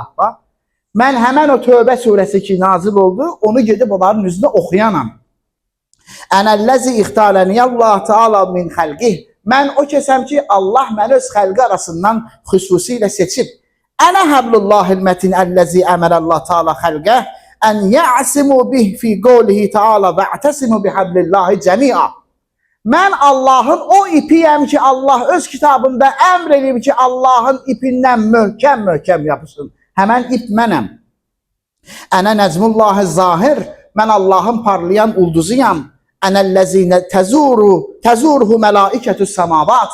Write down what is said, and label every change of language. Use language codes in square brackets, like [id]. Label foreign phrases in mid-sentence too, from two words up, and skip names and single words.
[az] Mən həmən o Tövbə surəsi ki nazil oldu, onu gedib onların üzünə oxuyanam. [ar] أنا الذي اختارني الله تعالى من خلقه. [az] Mən o kəsəm ki, Allah məni öz xəlqi arasından xüsusilə seçib. [ar] أنا حبل الله المتين الذي أمر الله تعالى خلقه. أن يعتصموا به في قوله تعالى واعتصموا بحبل الله جميعا. [az] Mən Allahın o ipiyəm ki, Allah öz kitabında əmr edib ki, Allahın ipindən möhkəm yapışsın. Həmən ip mənəm. [ar] أنا نجم الله الزاهر. [az] Mən Allahın parlayan ulduzuyam. [ar] أنا الذي تزوره ملائكة السماوات.